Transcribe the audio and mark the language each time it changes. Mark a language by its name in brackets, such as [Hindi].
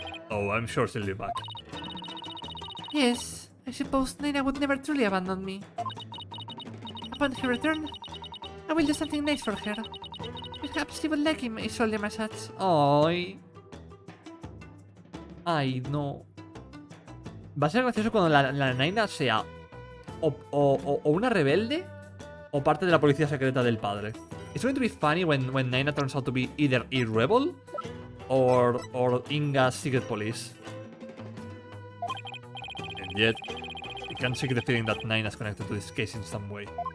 [English] Oh, I'm sure she'll be back. Yes, I suppose Naina would never truly abandon me. Upon her return, I will do something nice for her. Perhaps she would like a shoulder massage. Ay. Ay, no. [Spanish] Va a ser gracioso cuando la Naina sea o una rebelde o parte de la policía secreta del padre. [English] It's going to be funny when Naina turns out to be either a rebel or Inga's secret police. And yet, I can't shake the feeling that Naina's connected to this case in some way.